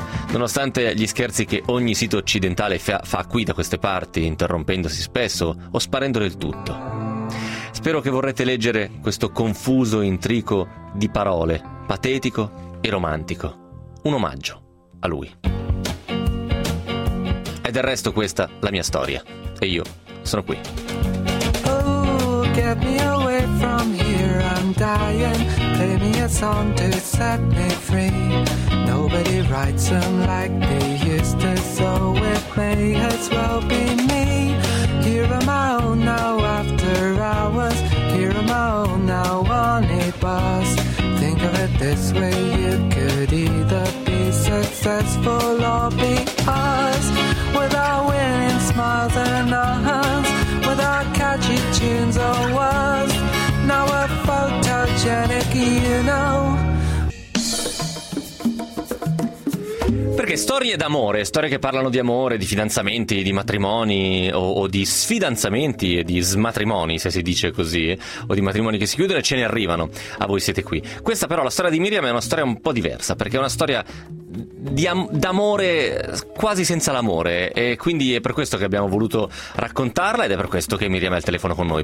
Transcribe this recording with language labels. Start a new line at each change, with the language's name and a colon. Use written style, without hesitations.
Italian: Nonostante gli scherzi che ogni sito occidentale fa qui da queste parti, interrompendosi spesso o sparendo del tutto. Spero che vorrete leggere questo confuso intrico di parole, patetico e romantico. Un omaggio a lui. E del resto questa è la mia storia. E io sono qui.
English: Oh, get me away from here, I'm dying. Play me a song to set me free. Nobody writes them like they used to, so it may as well be me. Here am I now after hours. Here am I now on a bus. Think of it this way, you could either be successful or be us. With our winning smiles and our hands, with our catchy tunes or words. Now we're photogenic, you know.
Italian: Perché storie d'amore, storie che parlano di amore, di fidanzamenti, di matrimoni o di sfidanzamenti e di smatrimoni, se si dice così, o di matrimoni che si chiudono, ce ne arrivano a Voi Siete Qui. Questa però, la storia di Miriam, è una storia un po' diversa, perché è una storia d'amore quasi senza l'amore, e quindi è per questo che abbiamo voluto raccontarla ed è per questo che Miriam è al telefono con noi.